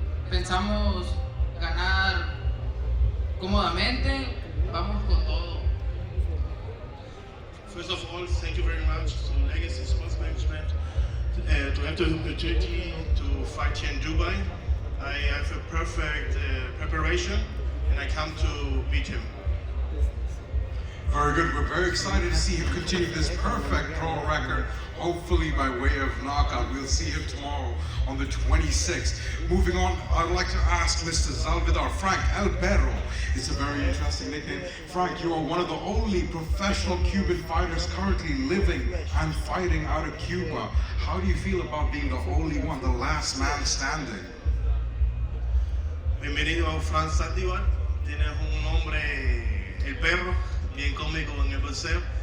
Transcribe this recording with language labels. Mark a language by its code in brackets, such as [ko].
[es] Pensamos ganar cómodamente, vamos con todo. [en] First of all, thank you very much to Legacy Sports Management to have the opportunity to fight here in Dubai. I have a perfect preparation and I come to beat him. Very good. We're very excited to see him continue this perfect pro record. Hopefully by way of knockout. We'll see him tomorrow on the 26th. Moving on, I'd like to ask Mr. Salvador Frank El Perro. It's a very interesting nickname. Frank, you are one of the only professional Cuban fighters currently living and fighting out of Cuba. How do you feel about being the only one, the last man standing? [es] Bienvenido a Frank Saldivar. Tienes un nombre, El Perro, bien cómico en el boxeo.